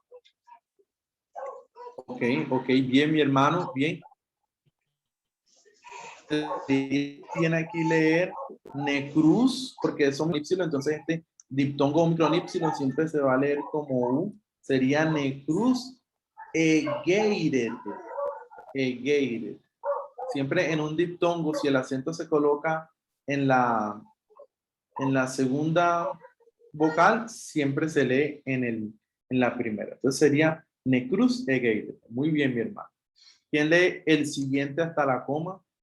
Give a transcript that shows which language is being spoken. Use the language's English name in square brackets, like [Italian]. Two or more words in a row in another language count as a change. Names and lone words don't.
[Spanish] Ok, bien, mi hermano, bien. Tiene aquí leer necruz, porque es un Y, entonces este diptongo omicron Y siempre se va a leer como U. Sería [Greek] νεκροὺς ἐγείρετε. Egeiret. [Spanish] Siempre en un diptongo, si el acento se coloca en la segunda vocal, siempre se lee en la primera. Entonces sería [Greek] νεκροὺς ἐγείρετε. [Spanish] Muy bien, mi hermano. ¿Quién lee el siguiente hasta la coma?